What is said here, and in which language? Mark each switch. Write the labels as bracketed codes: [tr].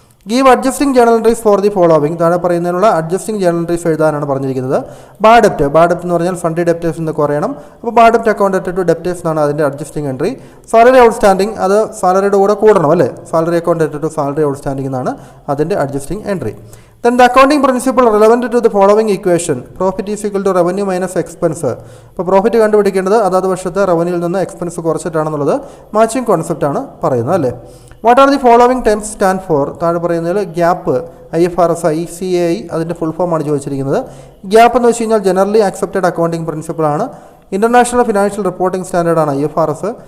[en] Give adjusting journal entries for the following. [ml] താഴെ പറയുന്നതിനുള്ള adjusting journal entries എഴുതാനാണ് പറഞ്ഞിരിക്കുന്നത്. Bad ഡെപ്റ്റ് എന്ന് പറഞ്ഞാൽ ഫണ്ട് ഡെപ്റ്റേഴ്സ് എന്ന് കുറയണം. അപ്പോൾ ബാഡ് ഡെപ്റ്റ് അക്കൗണ്ട് ടു ഡെപ്റ്റേഴ്സ് എന്നാണ് അതിൻ്റെ അഡ്ജസ്റ്റിംഗ് എൻട്രി. സാലറി ഔട്ട്സ്റ്റാൻഡിങ്, അത് സാലറിയുടെ കൂടെ കൂടണം അല്ലേ. Salary account to salary outstanding എന്നാണ് അതിൻ്റെ adjusting entry. [en] Then the accounting principle relevant to the following equation: profit is equal to revenue minus expense. [ml] അപ്പോൾ profit കണ്ടുപിടിക്കേണ്ടത് അതാത് വർഷത്തെ റവന്യൂവിൽ നിന്ന് എക്സ്പെൻസ് കുറച്ചിട്ടാണെന്നുള്ളത് മാച്ചിങ് കോൺസെപ്റ്റ് ആണ് പറയുന്നത് അല്ലേ. [en] What are the following terms stand for? [ml] താഴെ പറയുന്നതിൽ ഗ്യാപ്പ്, IFRS, ICAI അതിൻ്റെ ഫുൾ ഫോമാണ് ചോദിച്ചിരിക്കുന്നത്. ഗ്യാപ്പ് എന്ന് വെച്ച് കഴിഞ്ഞാൽ generally accepted accounting പ്രിൻസിപ്പിളാണ്. International financial reporting സ്റ്റാൻഡേർഡാണ് IFRS.